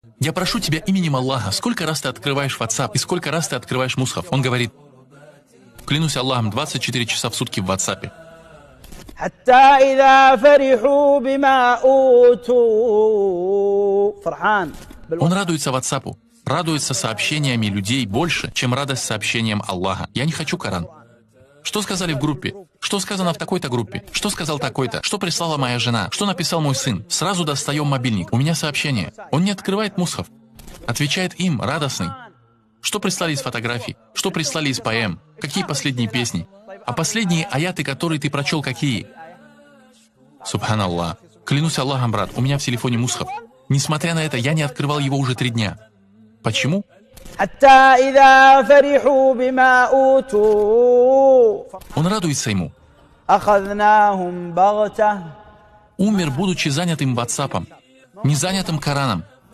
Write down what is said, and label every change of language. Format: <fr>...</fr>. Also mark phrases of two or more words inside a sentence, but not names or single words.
<ru>Я прошу тебя именем Аллаха, сколько раз ты открываешь WhatsApp и сколько раз ты открываешь мусхаф? Он говорит: клянусь Аллахом, 24 часа в сутки в WhatsApp.</ru> <ar>حتى إذا فرحوا بما أوتوا فرحان</ar> <ru>Он радуется WhatsApp, радуется сообщениями людей больше, чем радость сообщениям Аллаха. Я не хочу Коран. Что сказали в группе? Что сказано в такой-то группе? Что сказал такой-то? Что прислала моя жена? Что написал мой сын? Сразу достаем мобильник. У меня сообщение. Он не открывает мусхаф. Отвечает им, радостный. Что прислали из фотографий? Что прислали из поэм? Какие последние песни? А последние аяты, которые ты прочел, какие? Субханаллах. Клянусь Аллахом, брат, у меня в телефоне мусхаф. Несмотря на это, я не открывал его уже 3 дня. Почему?</ru> <ar>حتى إذا فرحوا بما أوتوا</ar> <ru>Он радуется ему.</ru> <ar>أخذناهم بغتة</ar> <ru>Умер, будучи занятым WhatsApp, не занятым Кораном.</ru>